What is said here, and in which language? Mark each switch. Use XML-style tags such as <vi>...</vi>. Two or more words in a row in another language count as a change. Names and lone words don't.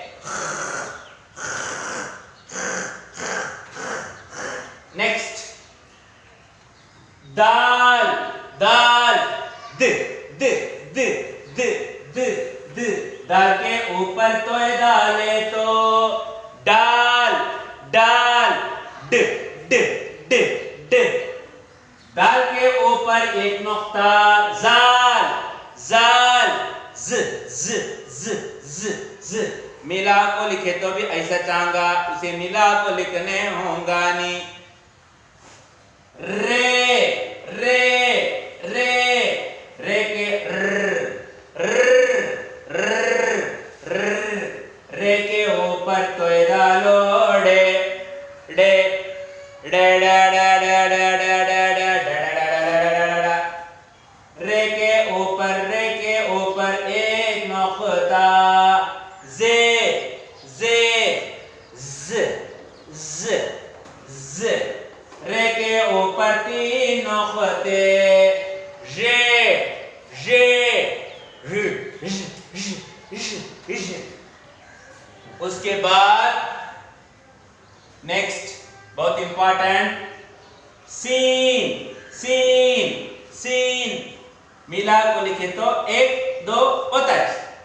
<ur>نیکسٹ دال دال د د د د د د، دال کے اوپر توئے ڈالے تو ڈال ڈال ڈ ڈ ڈ ڈ، دال کے اوپر ایک نقطہ زال زال ز ز ز ز ز، ملا کو لکھے تو بھی ایسا چاہنگا، اسے ملا کو لکھنے ہوں گا نہیں، رے رے رے، رے کے رے کے اوپر توئے ڈالو ڈے ڈے ڈے ڈے ڈے ڈے ڈے ڈے ڈے ڈے، رے کے اوپر ایک نقطہ زے زے ز ز ز، رے کے اوپر تین نقطے جے جے ج ج ج ج، اس کے بعد نیکسٹ بہت امپورٹنٹ سین سین سین، ملا کو لکھے تو ایک دو پتچ،</ur>